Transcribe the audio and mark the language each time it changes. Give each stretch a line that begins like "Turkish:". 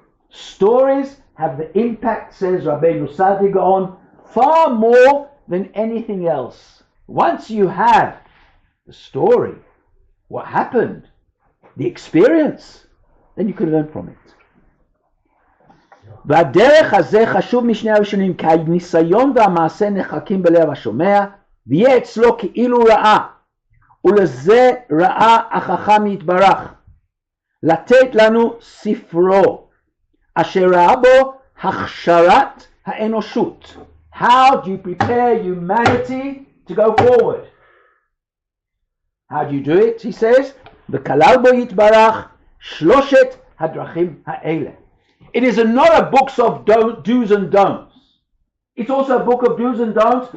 English: Stories have the impact, says Rabbeinu Saadya Gaon, far more than anything else. Once you have the story, what happened, the experience, then you can learn from it.
Hebrew: והדרך הזה חשוב משני הראשונים, כי הניסיון והמעשה נחקים בלב השומע, ויהיה אצלו כאילו ראה, ולזה ראה החכם יתברך, לתת לנו ספרו, אשר ראה בו הכשרת האנושות.
English: How do you prepare humanity to go forward? How do you do it? He says,
Hebrew: וכלל בו יתברך שלושת הדרכים האלה.
English: It is not a book of do's and don'ts. It's also a book of do's and don'ts.